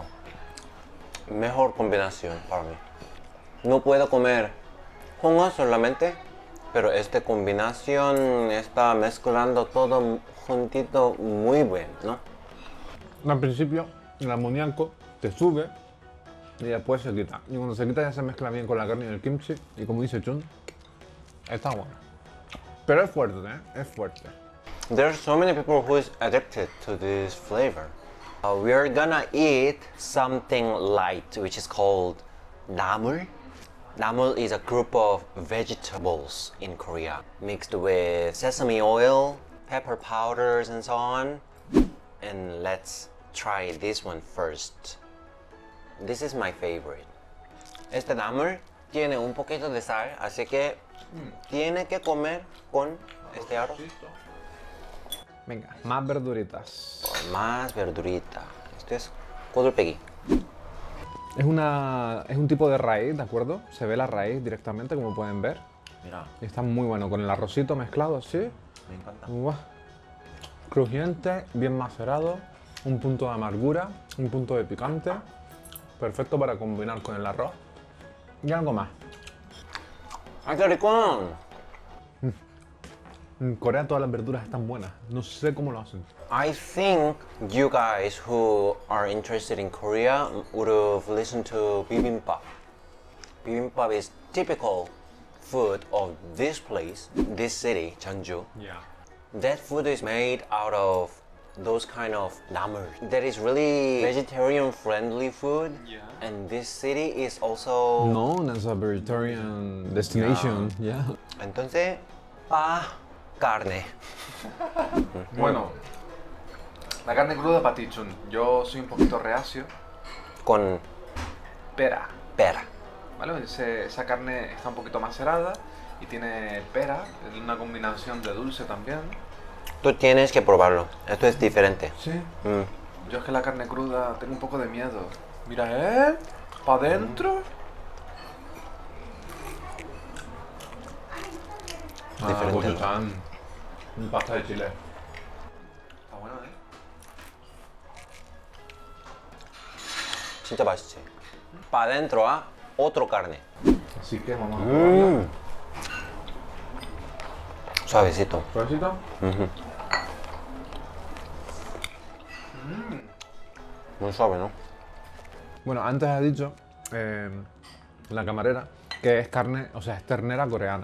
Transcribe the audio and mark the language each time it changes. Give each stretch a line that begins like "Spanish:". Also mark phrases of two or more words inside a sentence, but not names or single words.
Spanish: Mejor combinación para mí. No puedo comer hongo solamente, pero esta combinación está mezclando todo juntito muy bueno, ¿no? Al principio el amoníaco te sube y después se quita. Y cuando se quita ya se mezcla bien con la carne y el kimchi. Y como dice Chun, está bueno. Pero es fuerte, ¿eh? Es fuerte.
English: There are so many people who is addicted to this flavor. We are gonna eat something light, which is called namul. Namul is a group of vegetables in Korea, mixed with sesame oil, pepper powders, and so on. And let's try this one first. This is my favorite.
Spanish: Este namul tiene un poquito de sal, así que tiene que comer con este arroz. Venga, más verduritas. Con más verdurita. Esto es 꼬들빼기. Es un tipo de raíz, ¿de acuerdo? Se ve la raíz directamente, como pueden ver. Mira, Y está muy bueno, con el arrocito mezclado así. me encanta. ¡Guau! Crujiente, bien macerado, un punto de amargura, un punto de picante. Perfecto para combinar con el arroz. Y algo más. ¡Ay, qué rico! En Corea todas las verduras están buenas. No sé cómo lo hacen.
English: I think you guys who are interested in Korea would have listened to bibimbap. Bibimbap is typical food of this place, this city, Jeonju. Yeah. That food is made out of those kind of namu. That is really vegetarian friendly food. Yeah. And this city is also Known as a vegetarian destination. Yeah.
Spanish: entonces carne. Bueno, la carne cruda para ti, Chun. Yo soy un poquito reacio. Con Pera. pera. ¿Vale? Esa carne está un poquito macerada y tiene pera, es una combinación de dulce también. Tú tienes que probarlo. Esto es diferente. Sí. Mm. Yo es que la carne cruda tengo un poco de miedo. Mira, ¿para adentro? Diferente. Un pasta de chile. Está bueno, ¿eh?
Korean: 진짜 맛있지.
Spanish: Para adentro otro carne. Así que vamos a probarla. Suavecito. ¿Suavecito? Muy suave, ¿no? Bueno, antes ha dicho la camarera que es carne, o sea, es ternera coreana.